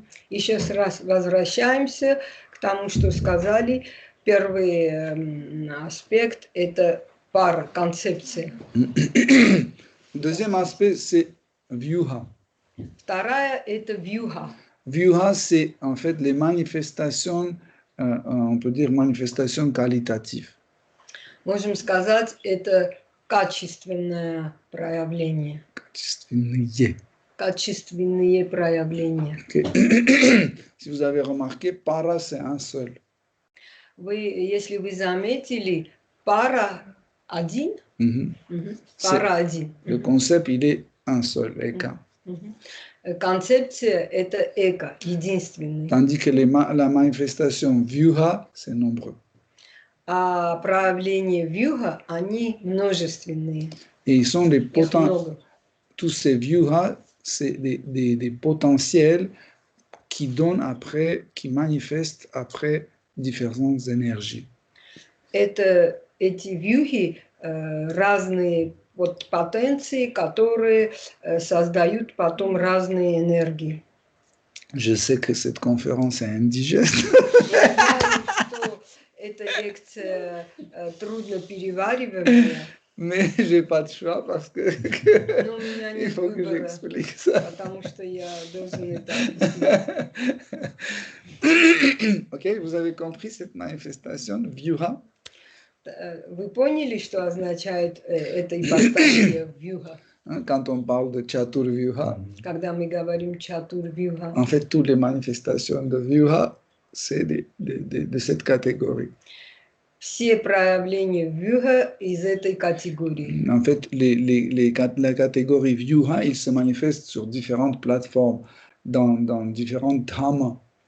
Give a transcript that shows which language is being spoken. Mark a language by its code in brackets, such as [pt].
[ru] Еще раз возвращаемся к тому, что сказали. Первый аспект – это пара, концепция. [fr] Deuxième aspect, c'est Vyuha. [ru] Вторая – это вьюха. [fr] Vyuha, c'est en fait les manifestations, on peut dire manifestations qualitatives. [ru] Можем сказать, это качественное проявление. Качественные. Качественные проявления. Okay. [fr] Si vous avez remarqué, para, c'est un seul. [ru] Если вы заметили, пара один, Mhm. пара один. [fr] Le concept, il est un seul, Eka. [ru] Концепция – это эко, единственный. [fr] Tandis que la manifestation Vyuha, c'est nombreux. [ru] А проявления вьюха, они множественные. [fr] Et ils sont des [ru] Их много. [fr] tous ces Vyuha, c'est des potentiels qui donnent après, qui manifestent après différentes énergies. [ru] Это эти вьюхи разные вот потенции, которые создают потом разные энергии. [fr] Je sais que cette conférence est indigeste, [ru] Я знаю, что эта лекция трудно перевариваемая, [fr] mais j'ai pas de choix parce que [ru] но у меня [fr] il [ru] нет [fr] faut que [ru] выбора, [fr] j'explique ça. [ru] потому что я должен это объяснить. [fr] Ok, vous avez compris cette manifestation Vyuha? [ru] Вы поняли, что означает эта ипостась вьюха? [fr] Hein, quand on parle de Chatur Vyuha, [ru] Когда мы говорим чатур вьюха, [fr] en fait, toutes les manifestations de Vyuha, c'est de cette catégorie. [ru] все проявления вьюха из этой категории. [fr] En fait, la catégorie Vyuha, il se manifeste sur différentes plateformes, dans différentes dhammas.